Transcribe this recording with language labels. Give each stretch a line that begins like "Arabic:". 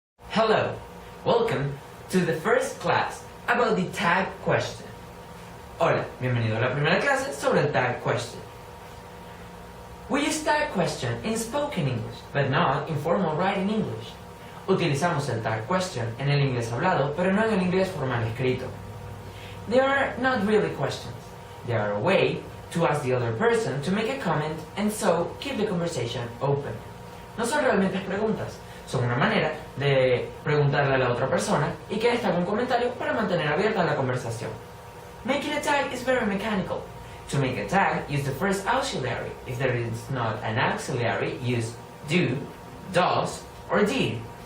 English: Hello, welcome to the first class about the tag question.
Spanish: Hola, bienvenido a la primera clase sobre el tag question.
English: We use tag question in spoken English, but not in formal writing English.
Spanish: Utilizamos el tag question en el inglés hablado, pero no en el inglés formal escrito.
English: They are not really questions. They are a way to ask the other person to make a comment and so keep the conversation open.
Spanish: No son realmente preguntas, son una manera de preguntarle a la otra persona y que ésta haga un comentario para mantener abierta la conversación.
English: Making a tag is very mechanical. To make a tag, use the first auxiliary. If there is not an auxiliary, use do, does, or did.